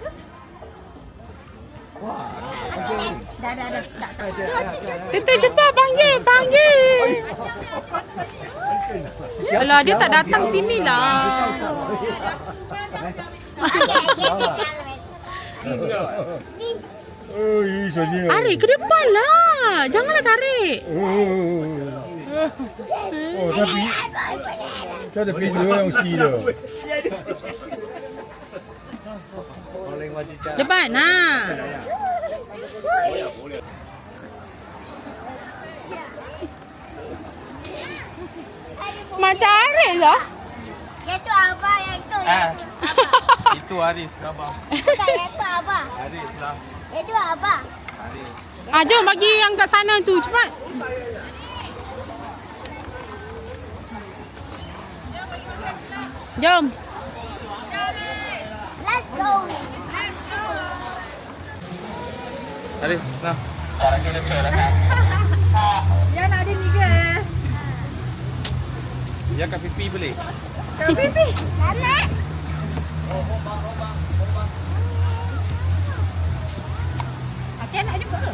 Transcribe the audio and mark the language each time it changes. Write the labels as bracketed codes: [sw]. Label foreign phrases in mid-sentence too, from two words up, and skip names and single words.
[ms] Tutup cepat panggil. Alah dia tak datang sini lah. Tarik ke depan lah. Janganlah tarik. [zh] 他的鼻子会用吸的。 [ms] Depan nah. Mak tarik lah. Yang tu abang yang tu. Itu Aris, abang. Tak, yang tu abang. Aris lah. Yang tu abang. Aris. Jom bagi yang kat sana tu. Cepat. Jom. [en] Let's go. [ms] Aris, nah. Ya nak ada ni ke? Ya kat pipi boleh? Nak. Hati nak juga ke?